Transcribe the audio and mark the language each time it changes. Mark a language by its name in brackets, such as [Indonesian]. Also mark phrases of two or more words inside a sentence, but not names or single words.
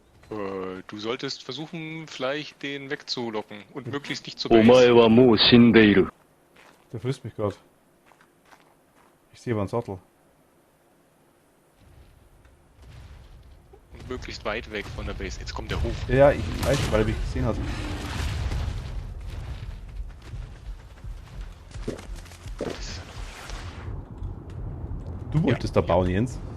[German] Du solltest versuchen, vielleicht den wegzulocken und möglichst nicht zur [Japanese] お前 [German] Base. [Japanese] はもう死んでいる。 [German] Der frisst mich gerade. Ich sehe aber einen Sattel. Und möglichst weit weg von der Base. Jetzt kommt der hoch. Ja, ich weiß, weil er mich gesehen hat. Du wolltest da bauen, Jens.